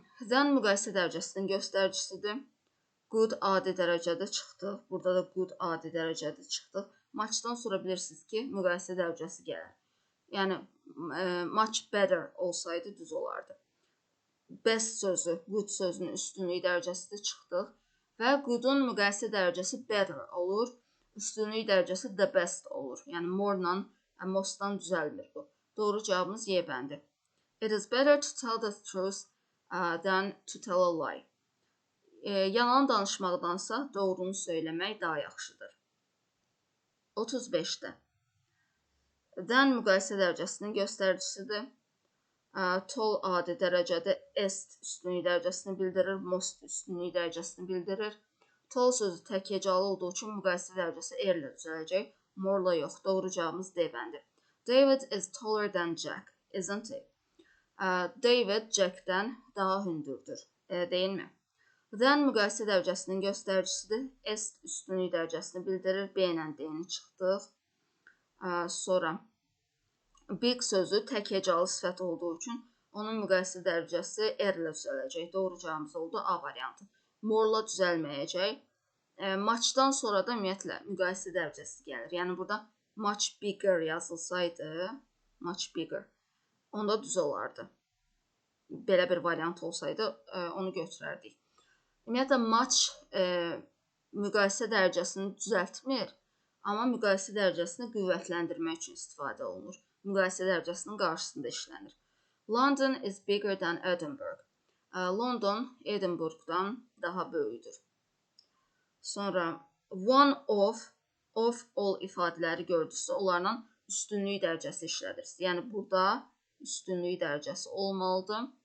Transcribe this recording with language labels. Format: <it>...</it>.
<az>Then müqayisə dərəcəsinin göstəricisidir. Good adi dərəcədə çıxdıq. Burada da good adi dərəcədə çıxdıq. Muchdan sonra bilirsiniz ki, müqayisə dərəcəsi gəlir. Yəni, much better olsaydı düz olardı. Best sözü, good sözünün üstünlük dərəcəsidir, çıxdıq. Və good'un müqayisə dərəcəsi better olur. Üstünlük dərəcəsi the best olur. Yəni, more-la mostdan düzəlmir bu. Doğru cavabımız Y bəndi.</az> <en>It is better to tell the truth than to tell a lie.</en> <az>Yalan danışmaqdansa doğrunu söyləmək daha yaxşıdır. 35-də. Then müqayisə dərəcəsinin göstəricisidir. Tall adi dərəcədə est üstünlük dərəcəsini bildirir, most üstünlük dərəcəsini bildirir. Tall sözü təkəcalı olduğu üçün müqayisə dərəcəsi R-lə düzələcək. More-la yox. Doğru cavabımız D bəndi.</az> <en>David is taller than Jack, isn't he?</en> <az>David Jack'dən daha hündürdür, deyilmi? Then müqayisə dərəcəsinin göstəricisidir. Est üstünlük dərəcəsini bildirir. B ilə D-ni çıxdıq. Sonra big sözü təkəcalı sifət olduğu üçün onun müqayisə dərəcəsi R-lə düzələcək. Doğru cavabımız oldu A variantı. More-la düzəlməyəcək. Muchdan sonra da ümumiyyətlə müqayisə dərəcəsi gəlir. Yəni, burada much bigger yazılsaydı, much bigger, onda düz olardı. Belə bir variant olsaydı, onu götürərdik. Ümumiyyətlə, much müqayisə dərəcəsini düzəltmir, amma müqayisə dərəcəsini qüvvətləndirmək üçün istifadə olunur. Müqayisə dərəcəsinin qarşısında işlənir.</az> <en>London is bigger than Edinburgh.</en> <az>London Edinburghdan daha böyükdür. Sonra one of all ifadələri gördünüzsə, onlarla üstünlük dərəcəsi işlədir. Yəni burada üstünlük dərəcəsi olmalıdır.</az>